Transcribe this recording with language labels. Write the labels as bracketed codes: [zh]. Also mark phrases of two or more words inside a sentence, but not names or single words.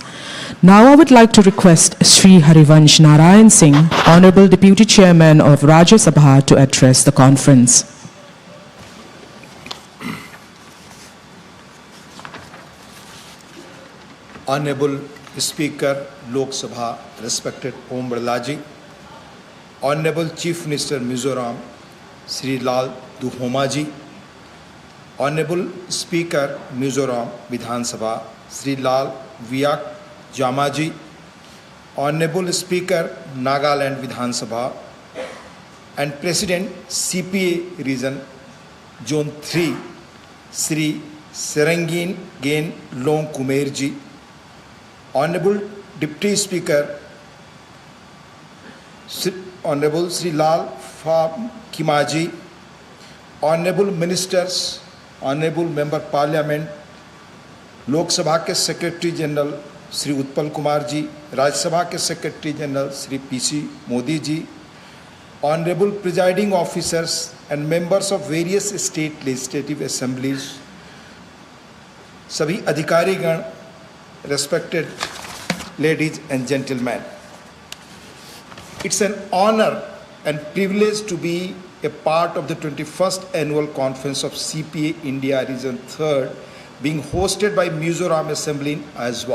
[en] Now I would like to request Sri Harivansh Narayan Singh, Honorable Deputy Chairman of Rajya Sabha, to address the conference. Honorable Speaker, Lok Sabha, respected Om Birla Ji, Honorable Chief Minister Mizoram, Sri Lal Duhoma Ji, Honorable Speaker Mizoram Vidhan Sabha, Sri Lal Viyak Jama Ji, Honorable Speaker Nagaland Vidhan Sabha, and President CPA Region Zone 3, Sri Serengin Gen Long Kumer Ji, Honorable Deputy Speaker Honorable Sri Lal Kimaji, Honorable Ministers, Honorable Member Parliament, Lok Sabha के Secretary General Sri Utpal Kumar ji, Rajya Sabha के Secretary General Sri PC Modi ji, Honorable Presiding Officers and members of various state legislative assemblies, [hi] सभी अधिकारीगण, [en] respected ladies and gentlemen. It's an honor and privilege to be a part of the 21st Annual Conference of CPA India Region 3rd being hosted by Mizoram Assembly in Aizawl.